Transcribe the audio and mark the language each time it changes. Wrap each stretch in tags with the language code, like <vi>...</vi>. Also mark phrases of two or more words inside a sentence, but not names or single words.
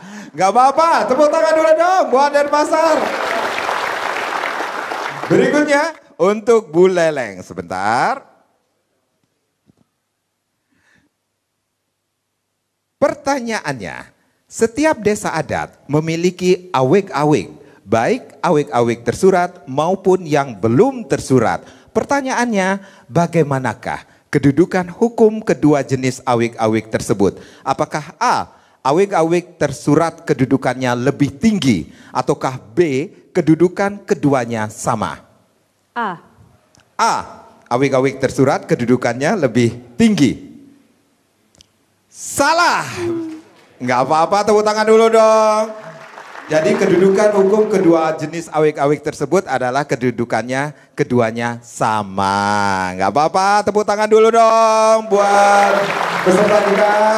<id>Gak apa-apa, tepuk tangan dulu dong buat Denpasar. Berikutnya untuk Buleleng. Sebentar. Pertanyaannya, setiap desa adat memiliki awik-awik, baik awik-awik tersurat maupun yang belum tersurat. Pertanyaannya, bagaimanakah kedudukan hukum kedua jenis awik-awik tersebut? Apakah A, awik-awik tersurat kedudukannya lebih tinggi, ataukah B, kedudukan keduanya sama? A, awik-awik tersurat kedudukannya lebih tinggi. Salah. Nggak apa-apa, tepuk tangan dulu dong. Jadi kedudukan hukum kedua jenis awik-awik tersebut adalah kedudukannya keduanya sama. Nggak apa-apa, tepuk tangan dulu dong buat peserta kita.</id>